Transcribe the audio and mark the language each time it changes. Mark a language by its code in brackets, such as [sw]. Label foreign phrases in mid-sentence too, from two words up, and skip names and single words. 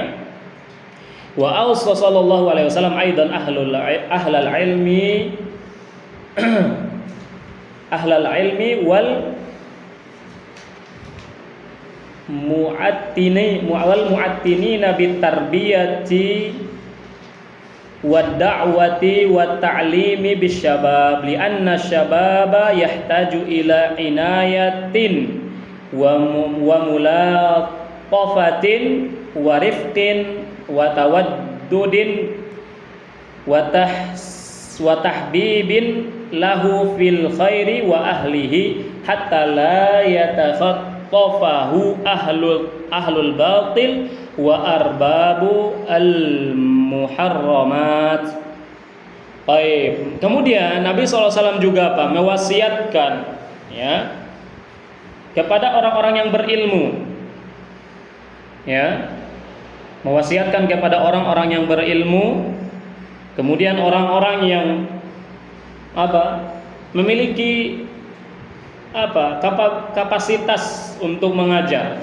[ar] وأوصى صلى الله عليه وسلم أيضا أهل العلم والمعتنين بالتربية والدعوة والتعليم بالشباب لأن الشباب يحتاج إلى عناية و ملاطفة ورفق وتودد وتحبيب له في الخير وأهله حتى لا يتخطفه أهل الباطل وأرباب المحرمات. [id] Baik. Kemudian Nabi SAW juga mewasiatkan, ya, kepada orang-orang yang berilmu, ya, mewasiatkan kepada orang-orang yang berilmu, kemudian orang-orang yang memiliki kapasitas untuk mengajar.